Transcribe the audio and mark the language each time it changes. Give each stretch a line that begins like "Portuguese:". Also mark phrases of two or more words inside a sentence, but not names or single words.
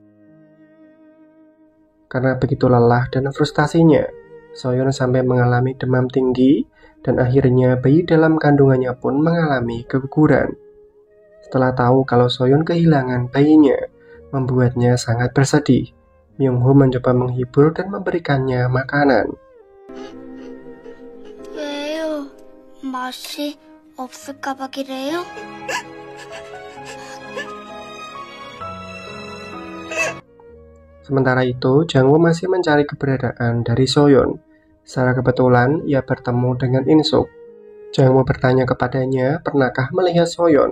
Indonesian: Karena begitu lelah dan frustasinya, Soyun sampai mengalami demam tinggi dan akhirnya bayi dalam kandungannya pun mengalami keguguran. Setelah tahu kalau Soyun kehilangan bayinya, membuatnya sangat bersedih. Myung-ho mencoba menghibur dan memberikannya makanan.
Korean: 왜요? 맛이 없을까봐 그래요?
Indonesian: Sementara itu, Jang Wo masih mencari keberadaan dari Soyun. Secara kebetulan, ia bertemu dengan In-suk. Jang Wo bertanya kepadanya, pernahkah melihat Soyun?